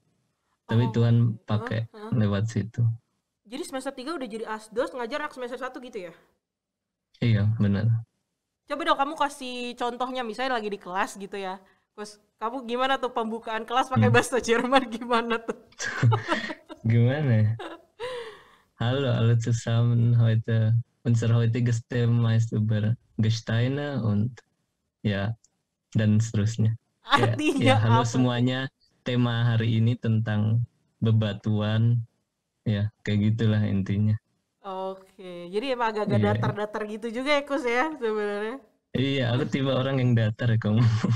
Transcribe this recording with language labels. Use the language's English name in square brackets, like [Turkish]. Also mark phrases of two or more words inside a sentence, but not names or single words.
[Indonesian] Tapi Tuhan pakai lewat situ. Jadi semester 3 udah jadi asdos, ngajar anak semester 1 gitu ya? Iya, benar. Coba dong kamu kasih contohnya, misalnya lagi di kelas gitu ya. Terus kamu gimana tuh pembukaan kelas pakai bahasa Jerman, gimana tuh? Gimana ya? [German] Hallo alle zusammen, unser heutiges Thema ist über Gesteine und ya, [Indonesian] dan seterusnya. Artinya halo apa? semuanya, tema hari ini tentang bebatuan, ya kayak gitulah intinya. Oke, jadi emang agak-agak datar-datar gitu juga ya Kus ya sebenarnya. Iya, aku tipe orang yang datar ya kamu.